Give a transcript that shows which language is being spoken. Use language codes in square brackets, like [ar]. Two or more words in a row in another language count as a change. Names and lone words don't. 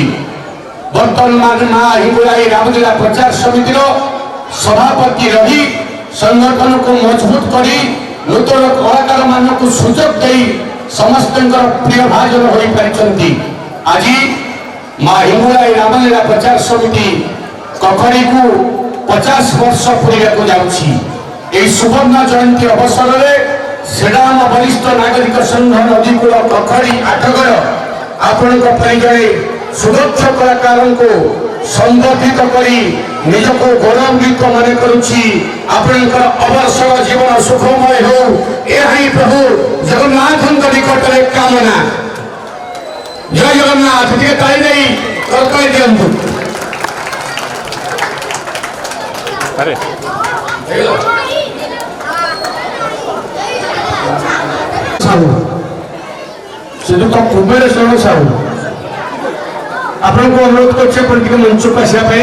[or] ବର୍ତ୍ତମାନ ମା ହିଙ୍ଗୁଳାଇ ରାମଲୀଳା ପ୍ରଚାର ସମିତିର ସଭାପତି ରହି ସଂଗଠନକୁ ମଜବୁତ କରି ନୂତନ କଳାକାରମାନଙ୍କୁ ସୁଯୋଗ ଦେଇ ସମସ୍ତଙ୍କର ପ୍ରିୟ ଭାଜନ ହୋଇପାରିଛନ୍ତି। ଆଜି ମା ହିଙ୍ଗୁଳାଇ ରାମଲୀଳା ପ୍ରଚାର ସମିତି କଖଡ଼ିକୁ 50 ବର୍ଷ ପୂରିବାକୁ ଯାଉଛି। ଏଇ ସୁବର୍ଣ୍ଣ ଜୟନ୍ତୀ ଅବସରେ ଶ୍ରୀରାମ ବରିଷ୍ଠ ନାଗରିକ ସଂଘ ନଦୀକୂଳ କଖଡ଼ି ଆଠଗଡ଼ ଆପଣର ପରିଚୟ ସୁଦକ୍ଷ କଳାକାରଙ୍କୁ ସମ୍ବୋଧିତ କରେ ନିଜକେ ଗୌରବାନ୍ୱିତ ମନେ କରୁଛି। ଆପଣର ଅବସର ଜୀବନ ସୁଖମୟ ହେଉ, ଏହାହିଁ ପ୍ରଭୁ ଜଗନ୍ନାଥଙ୍କ ନିକଟରେ କାମନା। ଜୟ ଜଗନ୍ନାଥ। ଟିକେ ତାଳି ଦେଇ ତରକାରୀ ଦିଅନ୍ତୁ। ଶ୍ରୀଯୁକ୍ତ କୁବେରେଶ୍ୱର ସାହୁ ଆପଣଙ୍କୁ ଅନୁରୋଧ କରୁଛି ଆପଣ ଟିକେ ମଞ୍ଚକୁ ଆସିବା ପାଇଁ।